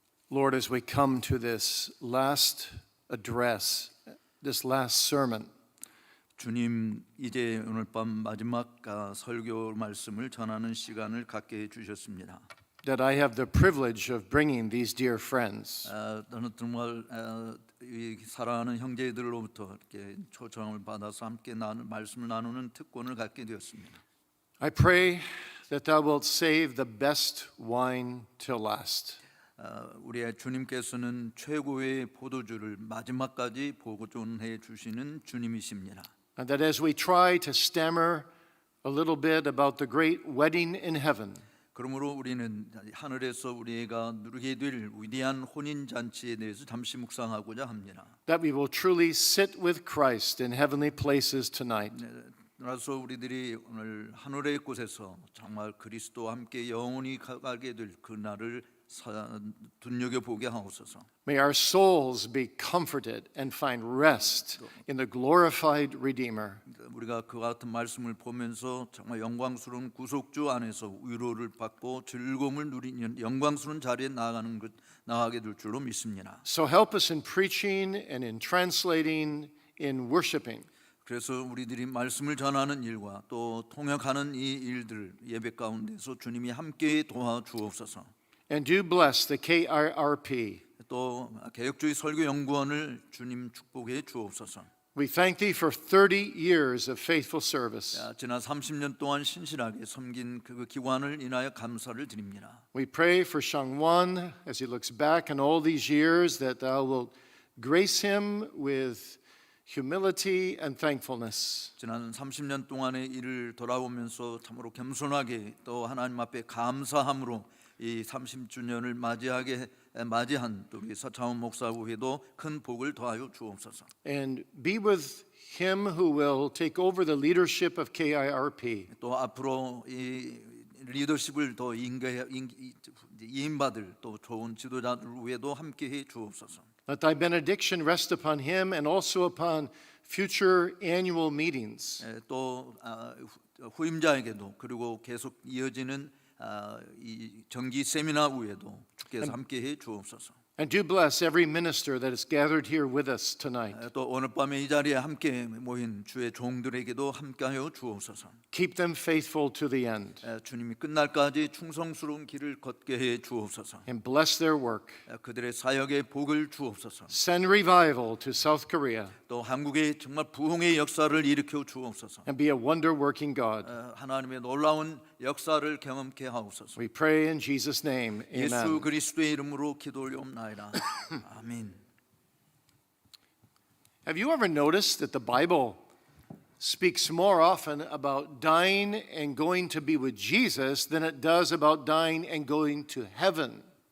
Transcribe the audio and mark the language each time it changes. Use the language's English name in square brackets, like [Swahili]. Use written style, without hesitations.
[English] Lord, as we come to this last address, this last sermon, [Korean] 주님, 이제 오늘 밤 마지막 설교 말씀을 전하는 시간을 갖게 해 주셨습니다. [English] that I have the privilege of bringing these dear friends. [Korean] 저는 정말 이 사랑하는 형제들로부터 이렇게 초청을 받아서 함께 말씀을 나누는 특권을 갖게 되었습니다. [English] I pray that thou wilt save the best wine till last. [Korean] 우리의 주님께서는 최고의 포도주를 마지막까지 보존해 주시는 주님이십니다. [English] And that as we try to stammer a little bit about the great wedding in heaven, [Korean] 그러므로 우리는 하늘에서 우리가 누리게 될 위대한 혼인 잔치에 대해서 잠시 묵상하고자 합니다. [English] that we will truly sit with Christ in heavenly places tonight. [Korean] 그래서 우리들이 오늘 하늘의 곳에서 정말 그리스도와 함께 영원히 가게 될 그날을 눈여겨보게 하옵소서. [English] May our souls be comforted and find rest in the glorified Redeemer. [Korean] 우리가 그 같은 말씀을 보면서 정말 영광스러운 구속주 안에서 위로를 받고 즐거움을 누리는 영광스러운 자리에 나아가게 될 줄로 믿습니다. [English] So help us in preaching and in translating, in worshiping. [Korean] 그래서 우리들이 말씀을 전하는 일과 또 통역하는 이 일들 예배 가운데서 주님이 함께 도와주옵소서. [English] And do bless the KIRP. [Korean] 또 개혁주의 설교연구원을 주님 축복해 주옵소서. [English] We thank thee for 30 years of faithful service. [Korean] 지난 30년 동안 신실하게 섬긴 그 기관을 인하여 감사를 드립니다. [English] We pray for Shangwan as he looks back on all these years that thou wilt grace him with humility and thankfulness. [Korean] 지난 30년 동안의 일을 돌아보면서 참으로 겸손하게 또 하나님 앞에 감사함으로 이 30주년을 맞이한 또 우리 서창원 목사부회도 큰 복을 더하여 주옵소서. [English] And be with him who will take over the leadership of KIRP. [Korean] 또 앞으로 이 리더십을 더 이임받을 또 좋은 지도자들 위에도 함께해 주옵소서. [English] Let thy benediction rest upon him and also upon future annual meetings. [Korean] 또 후임자에게도 그리고 계속 이어지는 이 정기 세미나 위에도 주께서 함께해 주옵소서. [English] And do bless every minister that is gathered here with us tonight. [Korean] 또 오늘 밤에 이 자리에 함께 모인 주의 종들에게도 함께하여 주옵소서. [English] Keep them faithful to the end. [Korean] 주님이 끝날까지 충성스러운 길을 걷게 해 주옵소서. [English] And bless their work. [Korean] 그들의 사역에 복을 주옵소서. [English] Send revival to South Korea. [Korean] 또 한국에 정말 부흥의 역사를 일으켜 주옵소서. [English] And be a wonder-working God. [Korean] 하나님의 놀라운 역사를 경험케 하옵소서. [English] We pray in Jesus' name. [Korean] 예수 [English] Amen. [Korean] 그리스도의 이름으로 기도 올리옵나이다. 아멘. [English] Have you ever noticed that the Bible speaks more often about dying and going to be with Jesus than it does about dying and going to heaven?